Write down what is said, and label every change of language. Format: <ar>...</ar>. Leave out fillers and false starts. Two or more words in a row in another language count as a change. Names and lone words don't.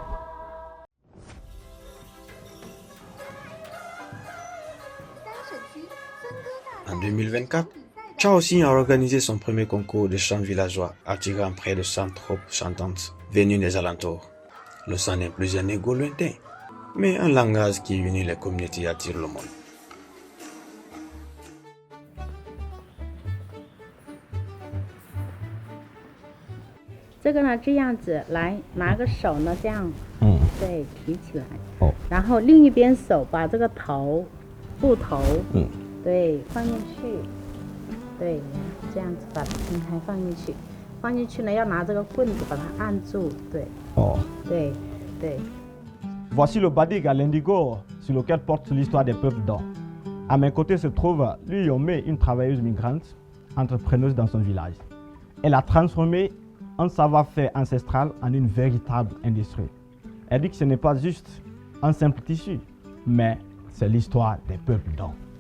<fr>En 2024, Chaoxing a organisé son premier concours de chants villageois, attirant près de 100 troupes chantantes venues des alentours. Le chant n'est plus un égo lointain, mais un langage qui unit les communautés et attire le monde.</fr> <zh>Ce 个呢，这样子来拿个手呢，这样，对，提起来，然后另一边手把这个头，布头，对，放进去，对，这样子把平台放进去，放进去呢，要拿这个棍子把它按住，对，对，对。</zh> <fr>Voici le badik à l'indigo sur lequel porte l'histoire des peuples Dong. À mes côtés se trouve Liu Yongmei, une travailleuse migrante, entrepreneuse dans son village. Elle a transformé un savoir-faire ancestral en une véritable industrie. Elle dit que ce n'est pas juste un simple tissu, mais c'est l'histoire des peuples Dong.</fr>